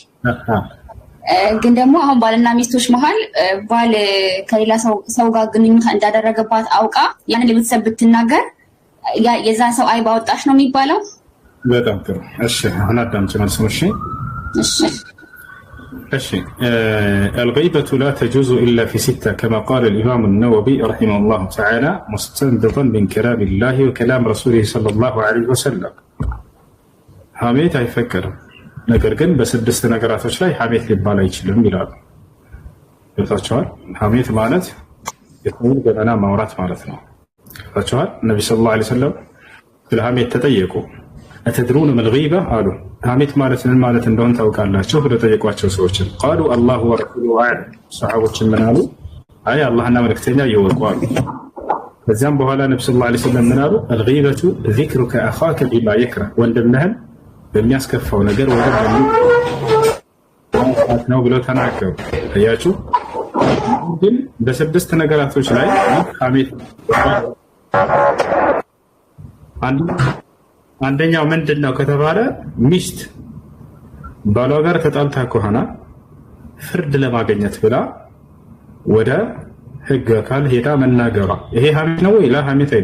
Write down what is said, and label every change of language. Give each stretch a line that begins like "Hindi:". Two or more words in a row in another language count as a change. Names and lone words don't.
Amharic: ግን ደግሞ አሁን ባልና ሚስቶች መሀል ባል ከሌላ ሰው ጋር ግንኙነት እንዳደረገባት አውቃ ያንን ለቤተሰብ ብትናገር የዛ ሰው አይብ አወጣሽ ነው የሚባለው? በጣም ጥሩ። እሺ አሁን አዳምጪ መልሱን። እሺ
Arabic: الغيبة لا تجوز إلا في ستة كما قال الإمام النووي رحمه الله تعالى مستنبطا من كلام الله وكلام رسوله صلى الله عليه وسلم.
Amharic: ሐሜት አይፈቀድም፣ ነገር ግን በስድስት ነገራቶች ላይ ሐሜት ሊባል አይችልም ይላሉ። ገብታችኋል? ሐሜት ማለት የሰውን ገበና ማውራት ማለት ነው። ገብታችኋል? ነብዩ
Arabic: صلى الله عليه وسلم
Amharic: ስለ ሐሜት ተጠየቁ።
Arabic: أتدرون ما الغيبة؟
Amharic: قالوا ሐሜት ማለት ምን ማለት እንደሆነ ታውቃላችሁ ብለው ጠየቋቸው ሰዎችን።
Arabic: قالوا الله ورسوله أعلم።
Amharic: ሰሃቦችን ምን አሉ? አይ አላህና መልእክተኛ ይወቁ አሉ። ከዚያም በኋላ ነብዩ
Arabic: صلى الله عليه وسلم
Amharic: ምን አሉ?
Arabic: الغيبة ذكرك أخاك بما يكره።
Amharic: ወንድምህን በሚያስከፋው ነገር ወደ ነው ብለው ተናገሩ። አያችሁ? ግን በስድስት ነገራቶች ላይ ሐሜት አንደኛው ምንድነው ከተባለ ሚስት ባሏ ጋር ተጣልታ ከሆነ ፍርድ ለማግኘት ብላ ወደ ህግ አካል ሄዳ መናገሯ ይሄ ሐሜት ነው ወይ?